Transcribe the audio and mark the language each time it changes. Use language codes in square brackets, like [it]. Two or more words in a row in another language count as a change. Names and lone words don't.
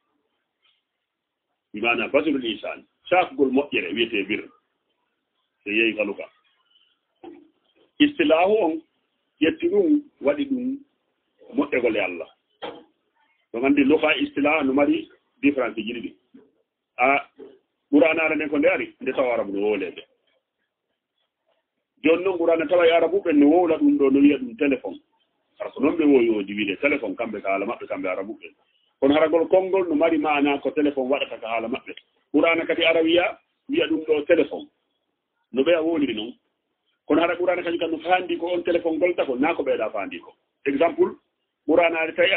[ff] bimana basirul ihsan sakgol moƴƴere wiyete birra so yeeyi ka luka istilahu on ƴetti ɗum waɗi ɗum moƴƴegol e Allah ɗon andi luka istilah no mari différence ji ɗiɗi a ɓuranare nden ko nde ari nde tawa arabu no wolede joni noon ɓurana tawa e arabu ɓen no wowla ɗum ɗo no wiya ɗum téléphone par ce que noon ɓe wowi o diwide téléphone kamɓe ko haala maɓɓe kamɓe arabu ɓen kono haragol konngol no mari mana ko téléphone waɗata ko haala maɓɓe ɓurana kadi ara wiya ɗum ɗo téléphone no ɓeya woniri noon kono hara ɓurana kañum kam no faandi ko on téléphone golta ko na ko ɓeeɗa faandi ko exemple ɓuranade tawi